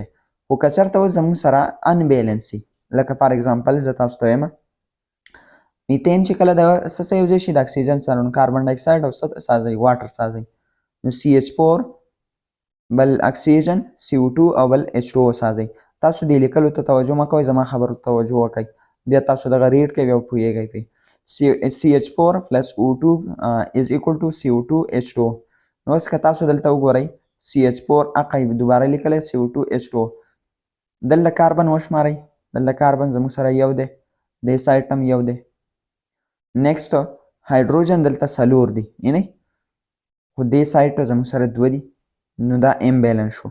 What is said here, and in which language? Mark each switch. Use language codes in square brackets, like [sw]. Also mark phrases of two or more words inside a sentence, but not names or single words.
[ps] خو که چېرته اوس زموږ سره ان بیلنس وي لکه [en] for example [ps] زه تاسو ته وایم میتین چې کله د څه سره یو ځای شي د اکسیجن سره نو [en] carbon dioxide [ps] او څه سازي واټر سازي نو CH4 بل اکسیجن CO2 او بل H2O سازي. تاسو دې لیکلو ته توجه مه کوئ زما خبرو ته توجه وکړئ بیا تاسو دغه ریډ کوئ او پوهیږئ پې [en] CH4 plus O2 is equal to CO2 H2O. [ps] نو اوس که تاسو دلته وګورئ CH4 اقای دوباره لیکلی CO2 H2O دلته کاربن وشمارئ دلته کاربن زموږ سره یو دی دې سایډ هم یو دی [en] next hydrogen [ps] دلته څلور دی یعنی خو دې سایډ ته زموږ سره دوه دي نو دا امبیلنس شو.